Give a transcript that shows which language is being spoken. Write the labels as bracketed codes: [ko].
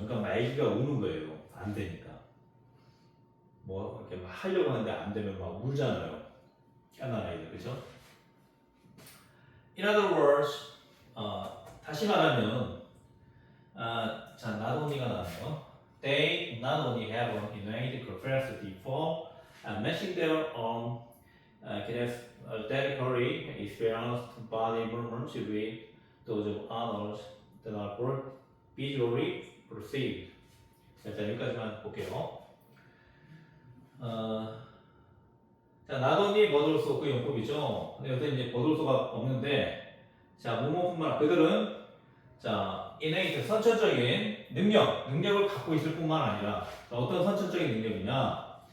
[ko] 그러니까 말기가 우는 거예요. 안 되니까. 뭐 이렇게 막 하려고 하는데 안 되면 막 울잖아요. 깨어난 아이들, 그렇죠? [en] In other words, [ko] 다시 말하면, 자, not only가 나와요. [en] They not only have an innate capacity for matching their own kinesthetically experienced body movements with those of others that are visually perceived. [ko] 자, 일단 여기까지만 볼게요. 자, not only 버들소 그 용법이죠. 근데 여기 이제 버들소가 없는데, 자, 뭐뭐뿐만 그들은 자, innate 선천적인 능력을 갖고 있을 뿐만 아니라, 어떤 선천적인 능력이냐?